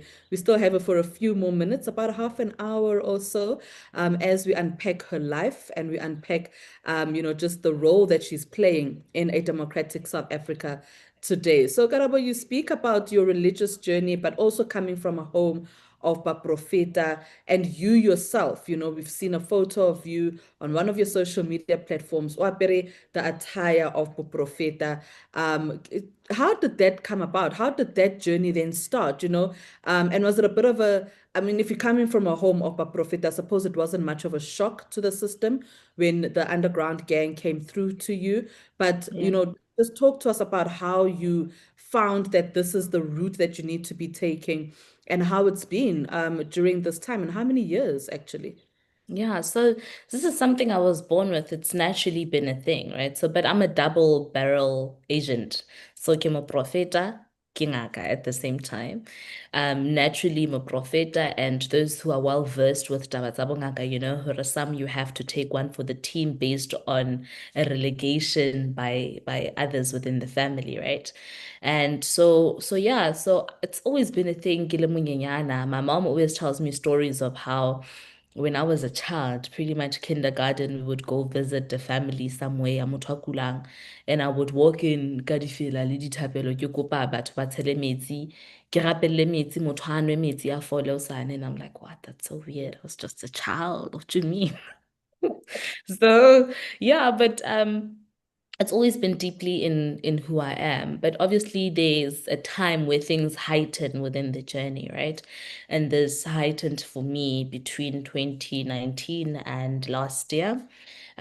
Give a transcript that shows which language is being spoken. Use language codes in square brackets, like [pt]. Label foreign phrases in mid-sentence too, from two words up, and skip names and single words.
[en] We still have her for a few more minutes, about half an hour or so, as we unpack her life and we unpack, you know, just the role that she's playing in a democratic South Africa today. So, Karabo, you speak about your religious journey, but also coming from a home of Baprofeta, and you yourself, you know, we've seen a photo of you on one of your social media platforms, [st] o apere [en] the attire of Baprofeta. How did that come about? How did that journey then start, you know? And was it a bit of a, I mean, if you're coming from a home of Baprofeta, I suppose it wasn't much of a shock to the system when the underground gang came through to you. But, you Yeah. know, just talk to us about how you found that this is the route that you need to be taking and how it's been during this time and how many years actually. Yeah, so this is something I was born with. It's naturally been a thing, right? So, but I'm a double barrel agent. So, [st] ke mo profeta, ke ngaka [en] at the same time. Naturally, mo profeta, and those who are well versed with [st] taba tsa bo ngaka, [en] you know, hore some you have to take one for the team based on a relegation by others within the family, right? And so yeah, so it's always been a thing. [st] Ke le monyenyana. [en] My mom always tells me stories of how when I was a child, pretty much kindergarten, we would go visit the family somewhere, [st] motho a kulang, [en] and I would walk in [st] ka difela le dithapelo ke kopa batho ba tshele metsi, ke rapelle metsi, motho a nwe metsi a fole hosane, [en] and I'm like, what? That's so weird. I was just a child. What do you mean? So yeah, but it's always been deeply in who I am. But obviously there's a time where things heighten within the journey, right? And this heightened for me between 2019 and last year.